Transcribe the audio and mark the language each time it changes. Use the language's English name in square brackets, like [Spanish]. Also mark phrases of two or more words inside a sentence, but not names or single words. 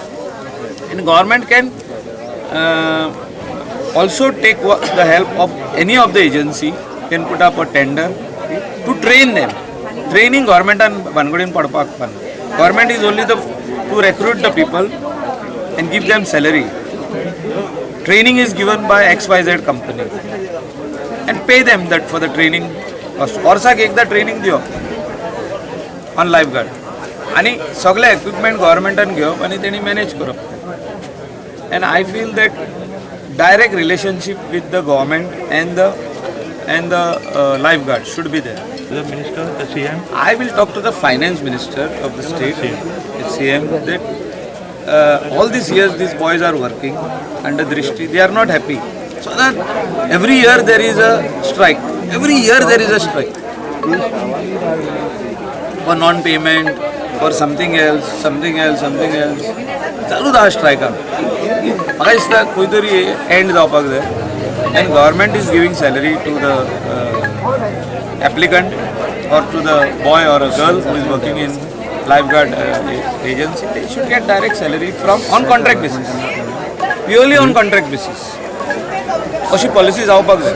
[English] And government can also take the help of any of the agency, can put up a tender to train them. Training government and [Konkani] bangodin padpak pan. [English] Government is only to recruit the people and give them salary. Training is given by XYZ company and pay them that for the training cost. [Konkani] वर्साक एकदा ट्रेनिंग दियो [English] on lifeguard [Konkani] आणि सगळे equipment governmentan घेवप आणि तेणी manage करप. [English] And I feel that direct relationship with the government and the lifeguard should be there. The minister, the CM. I will talk to the finance minister of the state, the CM, that all these years these boys are working under Drishti. They are not happy. So that every year there is a strike. Every year there is a strike. For non-payment, for something else. [Konkani] चालू दा strike. म्हाका दिसता खंय तरी end जावपाक जाय. [English] And government is giving salary to the applicant or to the boy or a girl who is working in lifeguard agency. They should get direct salary from on contract basis, purely on contract basis. [Konkani] अशी पॉलिसी जावपाक जाय.